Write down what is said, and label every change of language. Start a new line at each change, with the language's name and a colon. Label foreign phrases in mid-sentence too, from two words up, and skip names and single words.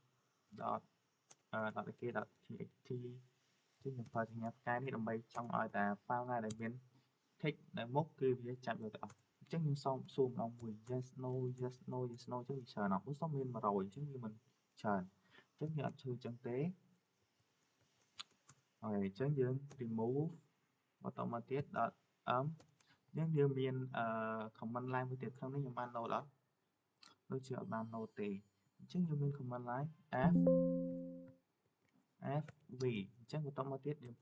Khmer: .txt ចឹងខ្ញុំប្រើសញ្ញាផ្កាយនេះដើម្បីចង់ឲ្យតែ file ណាដែលមាន text នៅមុខគឺវាចាប់យកទាំងអស់អញ្ចឹងខ្ញុំសួរម្ដងមួយ
English: yes no yes no
Khmer: yes no ចឹងវាច្រើនអត់ឧស្សាហ៍មាន100អញ្ចឹងវាមិនច្រើនអញ្ចឹងយើងអត់ឈឺអញ្ចឹងទេ ហើយអញ្ចឹងយើង remove បន្តមកទៀត .m អញ្ចឹងយើងមាន
English: command line
Khmer: មួយទៀតក្នុងនេះខ្ញុំបាន note អត់ដូចជាអត់បាន note ទេអញ្ចឹងយើងមាន
English: command line fv
Khmer: អញ្ចឹងបន្តមកទៀតយើងប្រើ